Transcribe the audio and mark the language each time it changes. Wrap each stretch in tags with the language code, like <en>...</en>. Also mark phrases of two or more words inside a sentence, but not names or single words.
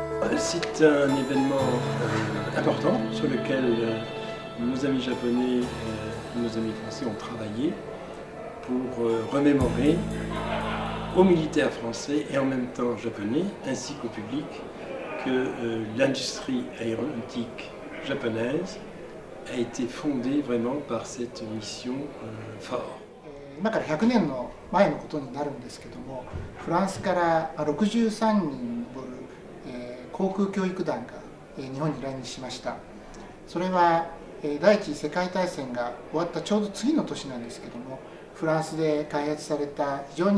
<fr>c'est un événement important sur lequel nos amis japonais et nos amis français ont travaillé pour remémorer aux militaires français et en même temps japonais, ainsi qu'au public, que l'industrie aéronautique japonaise a été fondée vraiment par cette mission forte.</fr> <ja>今から100年の前のことになるんですけども、フランスから63人に上る航空教育団が日本に来日しました。それは第一次世界大戦が終わったちょうど次の年なんですけども、フランスで開発された非常</ja>